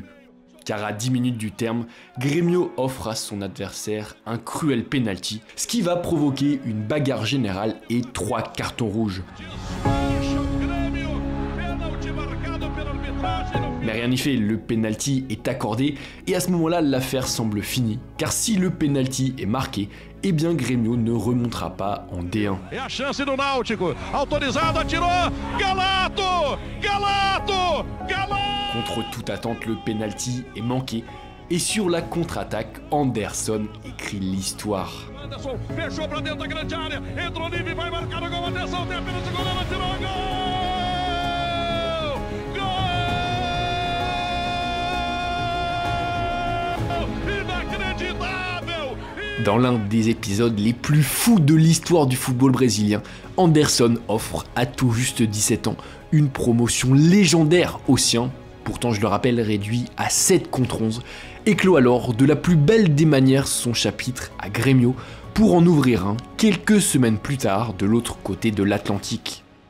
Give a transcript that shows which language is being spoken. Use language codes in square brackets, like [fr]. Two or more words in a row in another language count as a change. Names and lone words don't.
[fr] Car à 10 minutes du terme, Grêmio offre à son adversaire un cruel penalty, ce qui va provoquer une bagarre générale et 3 cartons rouges. Mais rien n'y fait, le penalty est accordé et à ce moment-là, l'affaire semble finie. Car si le penalty est marqué, Grêmio ne remontera pas en D1. [pt] Et a chance do Náutico, autorisado, atirou, Galato, Galato, Galato. [fr] Contre toute attente, le penalty est manqué et sur la contre-attaque, Anderson écrit l'histoire. [pt] Anderson fechou pra dentro da grande área, entrou livre, vai marcar o gol, atenção, tem apenas o goleiro, atirou, gol! [fr] Dans l'un des épisodes les plus fous de l'histoire du football brésilien, Anderson offre à tout juste 17 ans une promotion légendaire aux siens, pourtant je le rappelle réduit à 7 contre 11, et clôt alors de la plus belle des manières son chapitre à Grêmio pour en ouvrir un quelques semaines plus tard de l'autre côté de l'Atlantique.